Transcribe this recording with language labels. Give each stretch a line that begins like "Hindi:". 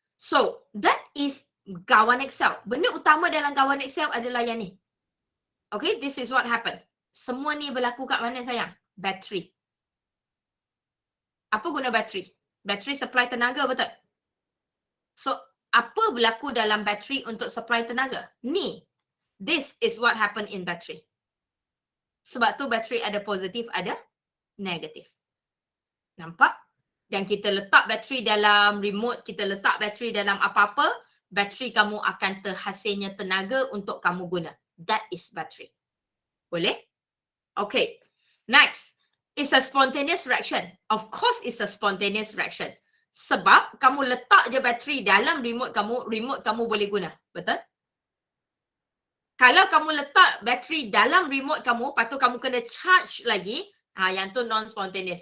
English: So, that is galvanic cell.
Malay: Benda utama dalam galvanic cell adalah yang ni.
English: Okay, this is what happened.
Malay: Semua ni berlaku kat mana sayang? Bateri. Apa guna bateri? Bateri supply tenaga, betul? So, apa berlaku dalam bateri untuk supply tenaga? Ni.
English: This is what happened in battery.
Malay: Sebab tu bateri ada positif, ada negatif. Nampak? Dan kita letak bateri dalam remote, kita letak bateri dalam apa-apa, bateri kamu akan terhasilnya tenaga untuk kamu guna.
English: That is battery.
Malay: Boleh?
English: Okay. Next. It's a spontaneous reaction. Of course it's a spontaneous reaction.
Malay: Sebab kamu letak je bateri dalam remote kamu boleh guna. Betul? Kalau kamu letak bateri dalam remote kamu, lepas tu kamu kena charge lagi, yang tu non-spontaneous.